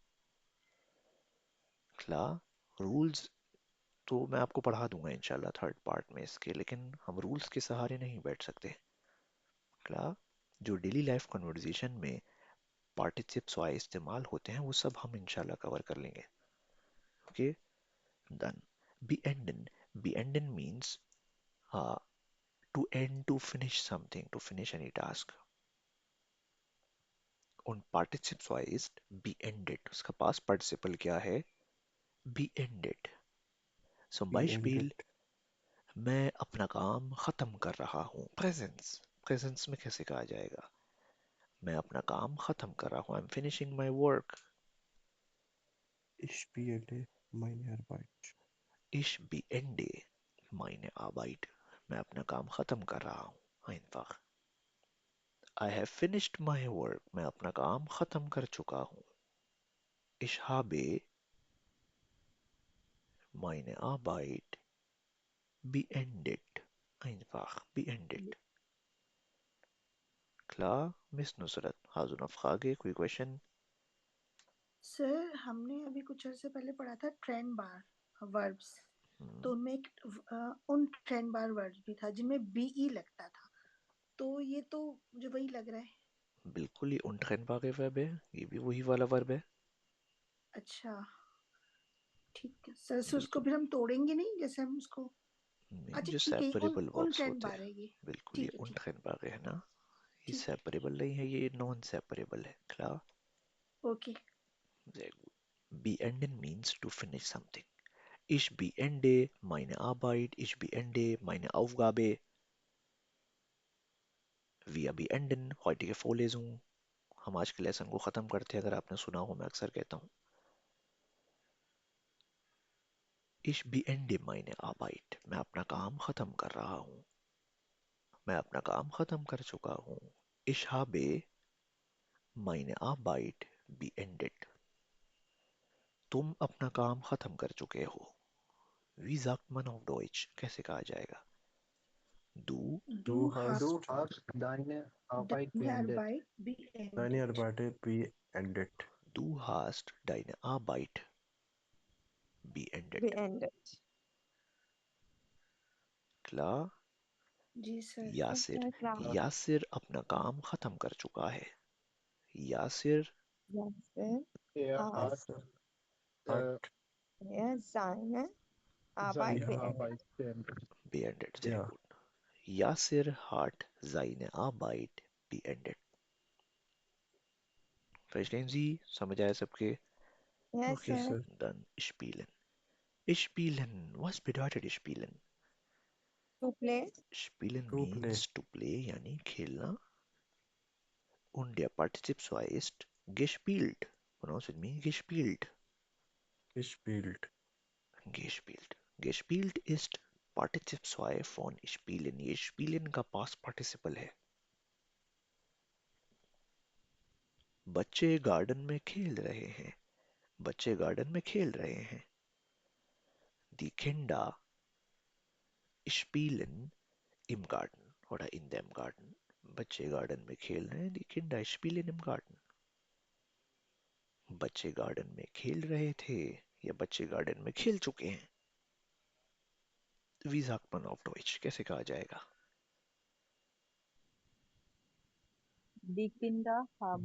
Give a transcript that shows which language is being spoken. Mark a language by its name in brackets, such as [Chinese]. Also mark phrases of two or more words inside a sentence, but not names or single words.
[Hindi] रूल्स तो मैं आपको पढ़ा दूंगा इंशाल्लाह [English] third part [Hindi] में इसके, लेकिन हम रूल्स के सहारे नहीं बैठ सकते। क्ला जो [English] daily life conversation [Hindi] में पार्टिसिप्स वाई इस्तेमाल होते हैं वो सब हम इंशाल्लाह कवर कर लेंगे। [English] okay, done. [German] beenden, beenden [English] means to end, to finish something, to finish any task। [German] und participes वाई is beended, [Hindi] उसका पास्ट पार्टिसिपल क्या है? [German] beended। zum Beispiel Beendet. [Hindi] मैं अपना काम खत्म कर रहा हूँ, प्रेजेंस। प्रेजेंस में कैसे कहा जाएगा? मैं अपना काम खत्म कर रहा हूँ, [English] I am finishing my work. [German] Ich beende meine Arbeit. Ich beende meine Arbeit। [Hindi] मैं अपना काम खत्म कर रहा हूँ, [German] einfach। [English] I have finished my work। [Hindi] मैं अपना काम खत्म कर चुका हूँ। [German] Ich habe meine Arbeit beendet। einfach, beendet। Klar, Miss Nusrat, hast du noch Frage? [Hindi] कोई क्वेश्चन? सर हमने अभी कुछ अर्से पहले पढ़ा था [German] trennbar Verbs, [Hindi] तो उनमें एक उन [German] trennbar Verbs [Hindi] भी था जिनमें बीई लगता था, तो ये तो मुझे वही लग रहा है। बिल्कुल ही untrennbare वर्ब है, ये भी वही वाला वर्ब है। अच्छा ठीक है सर, so उसको बिल्कुल फिर हम तोड़ेंगे नहीं जैसे हम उसको। नहीं, अच्छा जो ठीक है, सेपरेबल उन वर्ब्स ट्रेंड होते बार हैं, है ये। बिल्कुल ये ठीक है ठीक untrennbare है ना, ये ठीक है सेपरेबल नहीं है, ये [English] non separable [Hindi] है। [German] Klar? [Hindi] ओके। [German] Sehr gut. [English] Beenden means to finish something. [German] Ich beende meine Arbeit, ich beende meine Aufgabe. Wir beenden heutige Vorlesung. [Hindi] हम आज के लेसन को ख़त्म करते हैं, अगर आपने सुना हो, मैं अक्सर कहता हूँ [German] Ich beende meine Arbeit. [Hindi] मैं अपना काम ख़त्म कर रहा हूँ, मैं अपना काम ख़त्म कर चुका हूँ। [German] Ich habe meine Arbeit beendet. [Hindi] तुम अपना काम ख़त्म कर चुके हो। [German] Wie sagt man auf Deutsch? [Hindi] कैसे कहा जाएगा? [German] Du Du Du hast Du hast deine Arbeit deine beendet. Arbeit deine beendet. Arbeit beendet. Du hast deine Arbeit beendet. Beendet. Klar? [Hindi] जी सर। यासिर [English] Yes, sir. [Hindi] यासिर अपना काम ख़त्म कर चुका है। यासिर [English] Yes, sir. [German] Er Hat Yes, sir. äh, Hat er seine Arbeit seine ja, beendet. Arbeit beendet. beendet. Sehr ja, gut. Yasir hat seine Arbeit beendet. Verstehen Sie? [Hindi] समझ आया सबके? [English] Yes, Okay, yes, sir. sir. [German] dann spielen. Spielen. Was bedeutet spielen? [English] To play. [German] Spielen [English] To play. [German] means [English] to play, [Hindi] यानी खेलना. [German] Und der Partizip ist gespielt. Pronounce with me, gespielt. Gespielt. Gespielt. Gespielt ist Partizip 2 von spielen. [Hindi] ये spielen का [English] past participle [Hindi] है. बच्चे गार्डन में खेल रहे हैं. बच्चे गार्डन में खेल रहे हैं. [German] Die Kinder spielen im Garten oder in dem Garten. [Hindi] बच्चे गार्डन में खेल रहे हैं. [German] Die Kinder spielen im Garten. [Hindi] बच्चे गार्डन में खेल रहे थे या बच्चे गार्डन में खेल चुके हैं. [German] Wie sagt man auf Deutsch? [Hindi] कैसे कहा जाएगा? [German] Die Kinder haben